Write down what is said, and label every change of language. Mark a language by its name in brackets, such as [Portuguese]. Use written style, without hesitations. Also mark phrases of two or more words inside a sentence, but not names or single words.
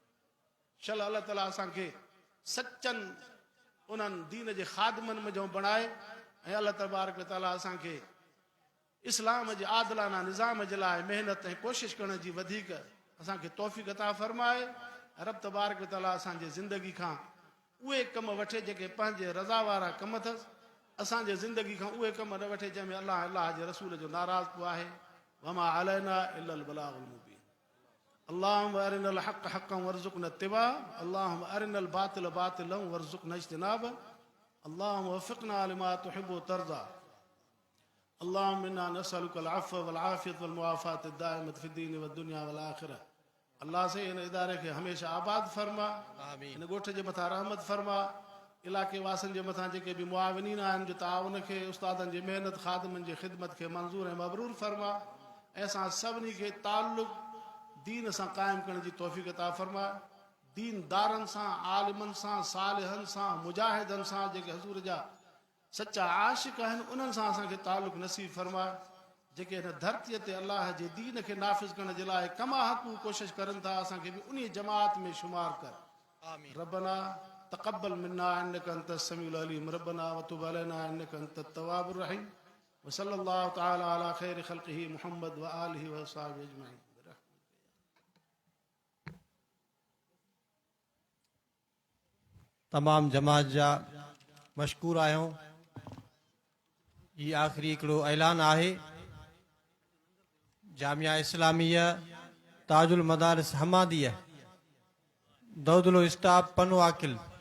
[Sindhi] शल अलाह ताला असांखे सचनि उन्हनि दीन जे ख़ादमनि में जो बणाए, ऐं अलाह [Arabic] تبارك وتعالى [Sindhi] असांखे इस्लाम जे आदिलाना निज़ाम जे लाइ महिनत ऐं कोशिशि करण जी वधीक असांखे तौफ़ीक़ अता फरमाए। रब [Arabic] تبارك وتعالى [Sindhi] असांजे ज़िंदगी खां उहे कम वठे जेके पंहिंजे रज़ा वारा कम अथसि, असांजे ज़िंदगी खां उहे कम न वठे जंहिंमें अलाह जे रसूल जो नाराज़ पियो आहे। [Arabic] وما علينا إلا البلاغ المبين اللهم أرنا الحق حقا وارزقنا اتباع اللهم أرنا الباطل باطلا وارزقنا اجتناب اللهم وفقنا لما تحب وترضى اللهم إنا نسألك العفو والعافية والمعافاة الدائمة في الدين والدنيا والآخرة. [Sindhi] अल्लाह से इन इदारे खे हमेशा आबाद फरमा, इन ॻोठ जे मथां रहमत फरमा, इलाइक़े वासियुनि जे मथां जेके बि मुआविनीन आहिनि जो ताउन खे, उस्तादनि जी महिनत, ख़ादिमनि जी ख़िदमत खे मंज़ूर ऐं मबरूर फरमा। ऐं असां सभिनी खे ताल्लुक़ दीन सां क़ाइमु करण जी तौफ़ीक़ अता फरमा। दीनदारनि सां, आलिमनि सां, सालिहनि सां, मुजाहिदनि सां, जेके हज़ूर जा सचा आशिक़ आहिनि, उन्हनि सां असांखे ताल्लुक़ नसीब फरमा। जेके हिन धरतीअ ते अलाह जे दीन खे नाफ़िज़ करण जे लाइ [Arabic] كما حقه [Sindhi] कोशिशि करनि था, असांखे बि उन जमात में शुमार कर। [Arabic] ربنا تقبل منا إنك أنت السميع العليم ربنا وتب علينا إنك أنت التواب الرحيم. وصلى الله تعالى على خير خلقه محمد وآله وأصحابه أجمعين. [Sindhi] तमाम जमात जा मशकूर आहियूं। ये आख़िरी हिकिड़ो ऐलान आहे, जामिया इस्लामिया ताजुल मदारिस हमादिया दौदलो स्टाफ पनो आकिल